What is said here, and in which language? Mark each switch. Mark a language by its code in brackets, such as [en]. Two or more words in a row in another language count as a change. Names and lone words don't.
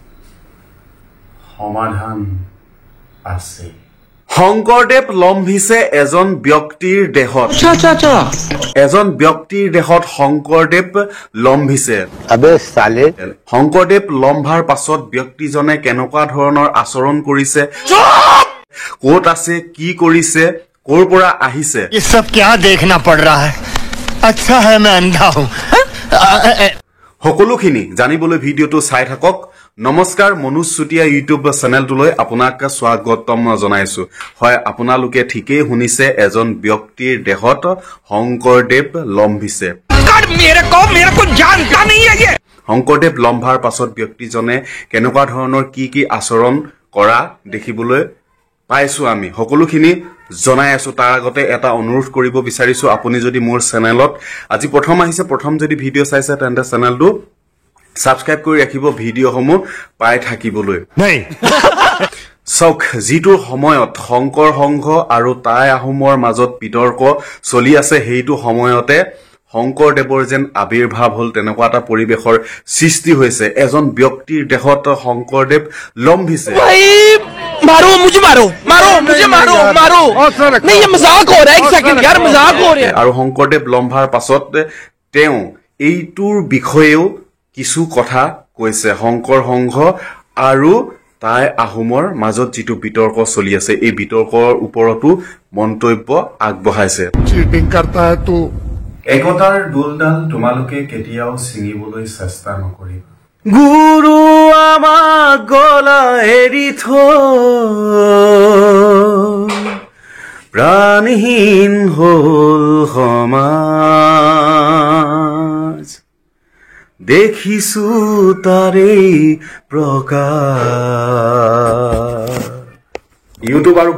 [as] সমাধান আছে শংকৰদেৱ লম্ভিছে এজন ব্যক্তিৰ দেহত এজন ব্যক্তিৰ দেহত শংকৰদেৱ লম্ভিছে শংকৰদেৱ লম্ভাৰ পাছত ব্যক্তিজনে কেনেকুৱা ধৰণৰ আচৰণ কৰিছে ক'ত আছে কি কৰিছে ক'ৰ পৰা আহিছে [hi] ये सब क्या देखना पड़ रहा है अच्छा है मैं अंधा हूं [as] সকলোখিনি জানিবলৈ ভিডিওটো চাই থাকক নমস্কাৰ মনোজ চুটিয়া ইউটিউব চেনেলটোলৈ আপোনাক স্বাগতম জনাইছো হয় আপোনালোকে ঠিকই শুনিছে এজন ব্যক্তিৰ দেহত শংকৰদেৱ লম্ভিছে [hi] मेरे को जानता नहीं है ये [as] শংকৰদেৱ লম্ভাৰ পাছত ব্যক্তিজনে কেনেকুৱা ধৰণৰ কি আচৰণ কৰা দেখিবলৈ পাইছো আমি সকলোখিনি জনাই আছো তাৰ আগতে এটা অনুৰোধ কৰিব বিচাৰিছো আপুনি যদি মোৰ চেনেলত আজি প্ৰথম আহিছে প্ৰথম যদি ভিডিও চাইছে তেন্তে চেনেলটো সাবস্ক্ৰাইব কৰি ৰাখিব ভিডিওসমূহ পাই থাকিবলৈ [hi] नहीं [as] চক যিটো সময়ত শংকৰ সংঘ আৰু টাই আহোমৰ মাজত বিতৰ্ক চলি আছে সেইটো সময়তে শংকৰদেৱৰ যেন আবিৰ্ভাৱ হল তেনেকুৱা এটা পৰিবেশৰ সৃষ্টি হৈছে এজন ব্যক্তিৰ দেহত শংকৰদেৱ লম্ভিছে [hi] मारो मुझे मारो नहीं ये मजाक हो रहा है एक सेकंड यार मजाक हो रहा है [as] আৰু শংকৰদেৱ লম্ভাৰ পাছত তেওঁ এইটোৰ বিষয়েও কিছু কথা কৈছে শংকৰ সংঘ আৰু টাই আহোমৰ মাজত যিটো বিতৰ্ক চলি আছে এই বিতৰ্কৰ ওপৰতো মন্তব্য আগবঢ়াইছে [hi] चीटिंग करता है तू [as] একতাৰ দোলডাল তোমালোকে কেতিয়াও ছিঙিবলৈ চেষ্টা নকৰিবা গুৰু আমাক গলা এৰি প্ৰাণহীন হল সমাজ দেখিছো তাৰে প্ৰকাশ ইউটিউব আৰু